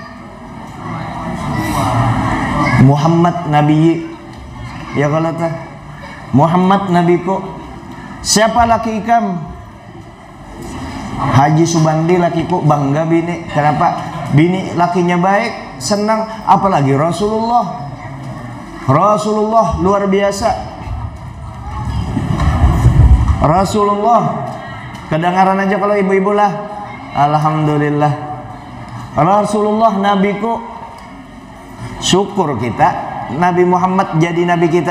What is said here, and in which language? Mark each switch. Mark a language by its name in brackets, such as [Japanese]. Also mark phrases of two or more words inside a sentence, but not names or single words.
[Banjar] Muhammad nabi, ya kalau tah Muhammad nabiku. Siapa laki ikam? Haji Subandi lakiku bangga bini. Kenapa? Bini lakinya baik, senang. Apalagi Rasulullah. Rasulullah luar biasa. Rasulullah kedengaran aja kalau ibu-ibu lah. Alhamdulillah. Rasulullah nabiku. Syukur kita Nabi Muhammad jadi nabi kita.